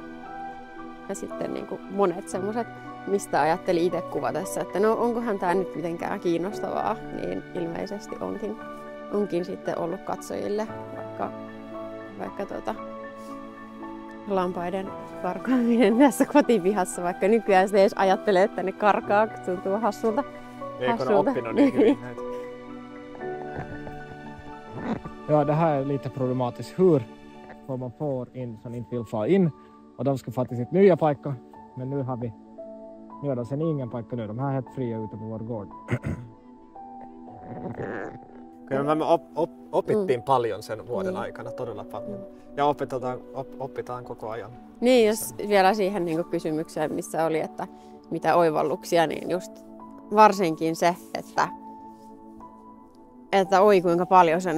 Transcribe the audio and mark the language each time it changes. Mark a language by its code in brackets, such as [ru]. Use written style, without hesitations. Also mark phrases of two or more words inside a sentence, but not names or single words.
[fi] Ja sitten niin kuin monet semmoiset, mistä ajatteli itse kuvatessa, että no onkohan tämä nyt mitenkään kiinnostavaa, niin ilmeisesti onkin sitten ollut katsojille vaikka lampaiden karkaaminen tässä kotipihassa, vaikka nykyään se edes ajattelee, että ne karkaa, tuntuu hassulta. Eikö ne oppinut niin hyvin näitä? [sv] Ja, det här är lite problematiskt. Hur får man får in som inte vill få in? Och de ska få till sitt nya paikka. Men nu är de sen ingen paikka nu. De här är helt fria ute på vår gård. [fi] Kyllä mä opittiin paljon sen vuoden aikana, todella paljon. Ja opitaan koko ajan. Niin, jos vielä siihen niin kuin kysymykseen, missä oli, että mitä oivalluksia, niin just varsinkin se, että oi kuinka paljon sen